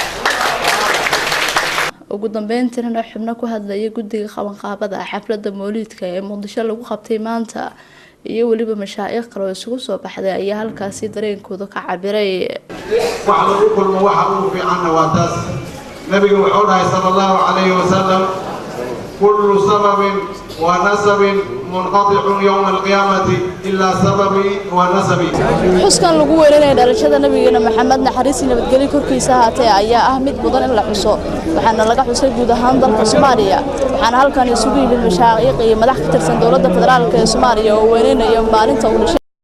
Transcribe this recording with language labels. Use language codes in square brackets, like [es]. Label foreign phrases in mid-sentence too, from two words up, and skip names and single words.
[so] ugu dambeyntiina xubno ku hadlaya guddiga qabanqaabada xafladda mawlidka ee Muqdisho lagu qabtay maanta iyo waliba mashaayikh kale oo isugu soo baxday ayaa halkaasi dareenkooda ka cabiray waxa lagu kulmo waxa uu fiican waa taas nabiga wuxuu dhahay [ar] صلى الله عليه وسلم كل سبب و نسب منقطع يوم القيامة إلا سببي و نسبي [so] xuskan lagu weynay dhalashada nabigeena maxamed naxariis nabadgelyo korkiisa ahaatee ayaa ah mid mudan in la xuso waxaana laga xusay guud ahaan dalka Soomaaliya waxaana halkan isugu yimid mashaayikh iyo madax ka tirsan dawladda federaalka ee Soomaaliya oo weynayay maalinta uu